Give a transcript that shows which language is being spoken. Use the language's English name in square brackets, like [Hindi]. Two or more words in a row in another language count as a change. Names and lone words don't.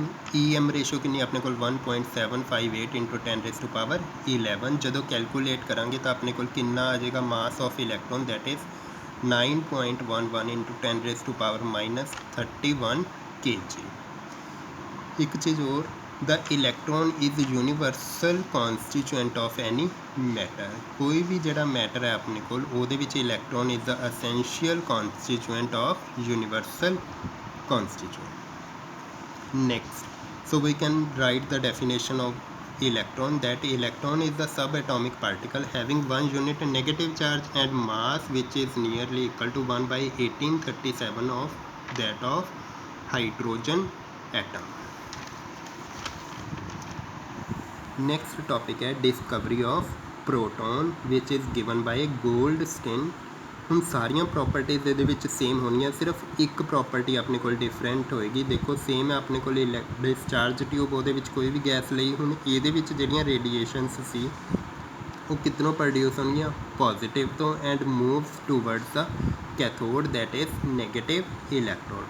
[Punjabi] em ਰੇਸ਼ੋ ਕਿੰਨੀ ਆਪਣੇ ਕੋਲ, 1.758 into 10⁻11। ਜਦੋਂ ਕੈਲਕੂਲੇਟ ਕਰਾਂਗੇ ਤਾਂ ਆਪਣੇ ਕੋਲ ਕਿੰਨਾ ਆ ਜਾਏਗਾ, [English] mass of electron, that is [Punjabi] 9.11 into 10⁻31 kg। ਇੱਕ ਚੀਜ਼ ਹੋਰ, [English] the electron is universal constituent of any matter. [Punjabi] ਕੋਈ ਵੀ ਜਿਹੜਾ ਮੈਟਰ ਹੈ ਆਪਣੇ ਕੋਲ, ਉਹਦੇ ਵਿੱਚ ਇਲੈਕਟ੍ਰੋਨ [English] is the essential constituent of universal constituent. Next, so we can write the definition of electron, that electron is the subatomic particle having one unit negative charge and mass which is nearly equal to 1/1837 of that of hydrogen एटम। Next topic is discovery of proton which is given by Goldstein. [Punjabi] ਹੁਣ ਸਾਰੀਆਂ ਪ੍ਰੋਪਰਟੀਜ਼ ਇਹਦੇ ਵਿੱਚ ਸੇਮ ਹੋਣੀਆਂ, ਸਿਰਫ ਇੱਕ ਪ੍ਰੋਪਰਟੀ ਆਪਣੇ ਕੋਲ ਡਿਫਰੈਂਟ ਹੋਏਗੀ। ਦੇਖੋ ਸੇਮ ਹੈ ਆਪਣੇ ਕੋਲ [English] discharge tube, [Punjabi] ਉਹਦੇ ਵਿੱਚ ਕੋਈ ਵੀ ਗੈਸ ਲਈ। ਹੁਣ ਇਹਦੇ ਵਿੱਚ ਜਿਹੜੀਆਂ ਰੇਡੀਏਸ਼ਨਸ ਸੀ ਉਹ ਕਿੱਧਰੋਂ ਪ੍ਰੋਡਿਊਸ ਹੋਣਗੀਆਂ, ਪੋਜ਼ੀਟਿਵ ਤੋਂ, [English] and moves towards the cathode that is negative electrode.